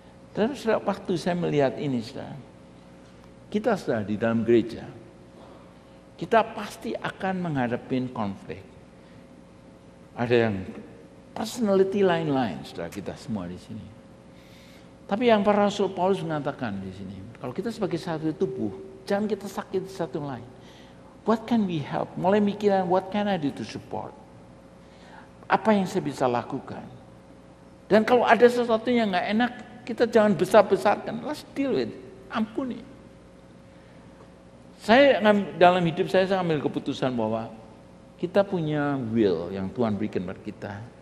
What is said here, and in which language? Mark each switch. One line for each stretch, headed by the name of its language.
Indonesian: Terus waktu saya melihat ini, saudara, kita sudah di dalam gereja, kita pasti akan menghadapi konflik. Ada yang personality lain-lain, saudara, kita semua di sini. Tapi yang para Rasul Paulus mengatakan di sini, kalau kita sebagai satu tubuh, jangan kita sakit satu lain.
English: What can we help?
Indonesian: Mulai mikiran,
English: what can I do to support?
Indonesian: Apa yang saya bisa lakukan? Dan kalau ada sesuatu yang nggak enak, kita jangan besar-besarkan.
English: Let's deal with it.
Indonesian: Ampuni. Dalam hidup saya ambil keputusan bahwa kita punya will yang Tuhan berikan buat kita.